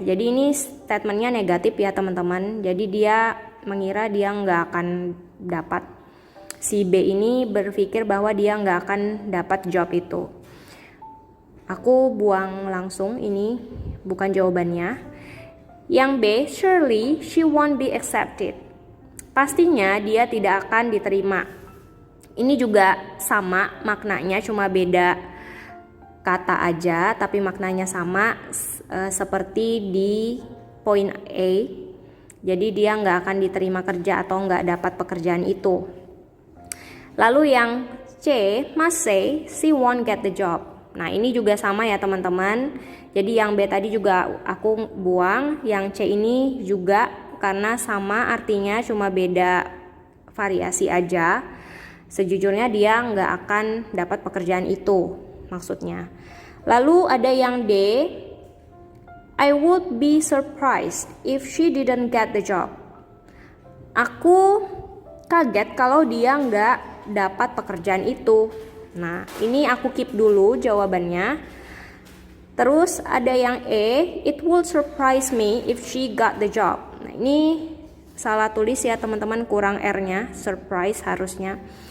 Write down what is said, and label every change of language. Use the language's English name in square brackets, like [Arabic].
[Indonesian] Jadi ini statementnya negatif ya teman-teman. Jadi dia mengira dia nggak akan dapat. Si B ini berpikir bahwa dia nggak akan dapat job itu. Aku buang langsung, ini bukan jawabannya. Yang B, [English] surely she won't be accepted. [Indonesian] Pastinya dia tidak akan diterima. Ini juga sama maknanya, cuma beda kata aja, tapi maknanya sama seperti di poin A. Jadi dia nggak akan diterima kerja atau nggak dapat pekerjaan itu. Lalu yang C, [English] must say she won't get the job. [Indonesian] Nah ini juga sama ya teman-teman. Jadi yang B tadi juga aku buang. Yang C ini juga karena sama artinya, cuma beda variasi aja. Sejujurnya dia nggak akan dapat pekerjaan itu maksudnya. Lalu ada yang D, [English] I would be surprised if she didn't get the job. [Indonesian] Aku kaget kalau dia nggak dapat pekerjaan itu. Nah, ini aku keep dulu jawabannya. Terus ada yang E, [English] it would surprise me if she got the job. [Indonesian] Nah, ini salah tulis ya teman-teman, kurang R-nya, surprise harusnya.